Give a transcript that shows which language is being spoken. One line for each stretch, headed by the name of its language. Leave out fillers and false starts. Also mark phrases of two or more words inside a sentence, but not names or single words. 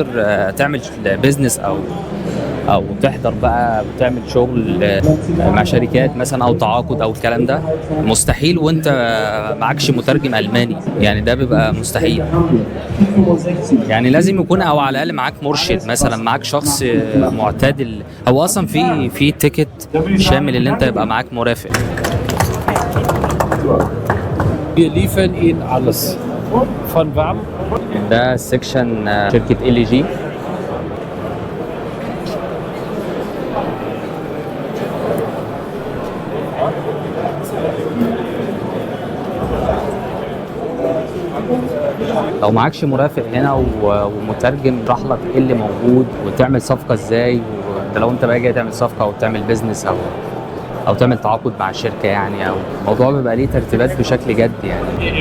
Arabic: تعمل بيزنس او تحضر بقى وتعمل شغل مع شركات مثلا او تعاقد او الكلام ده مستحيل وانت معكش مترجم الماني، يعني ده بيبقى مستحيل. يعني لازم يكون او على الاقل معاك مرشد مثلا، معاك شخص معتدل. هو اصلا في تيكت شامل اللي انت يبقى معاك مرافق.
German: Wir liefern Ihnen alles. Von warm.
Arabic: ده سيكشن شركة LG. لو معكش مرافق هنا ومترجم يشرح لك ايه اللي موجود وتعمل صفقة ازاي، وده لو انت بقى جاي تعمل صفقة او تعمل بيزنس او تعمل تعاقد مع شركة يعني، او الموضوع بيبقى ليه ترتيبات بشكل جد يعني.